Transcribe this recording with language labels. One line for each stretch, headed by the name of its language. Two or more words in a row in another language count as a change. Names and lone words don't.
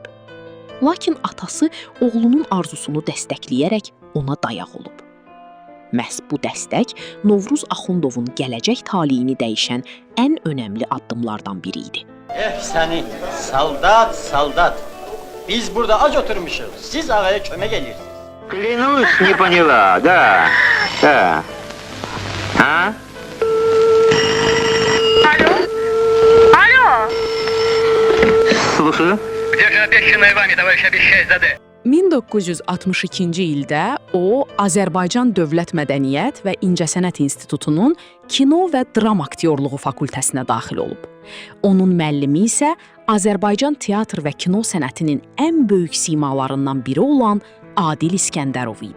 Azerbaijani: Lakin atası oğlunun arzusunu dəstəkləyərək ona dayaq olub. Məhz bu dəstək Novruz Axundovun gələcək taleyini dəyişən ən önəmli addımlardan biri idi. Səni, saldat. Biz burada ac oturmuşuq, siz ağaya kömək edirsiniz.
Russian: Клянусь, не поняла, да. А? Alo? Слушаю. Где же обещанное вами, товарищ Обещайзаде?
Azerbaijani: 1962-ci ildə o, Azərbaycan Dövlət Mədəniyyət və İncəsənət İnstitutunun Kino və Dram Aktyorluğu fakültəsinə daxil olub. Onun müəllimi isə Azərbaycan teatr və kino sənətinin ən böyük simalarından biri olan Adil İskəndərov idi.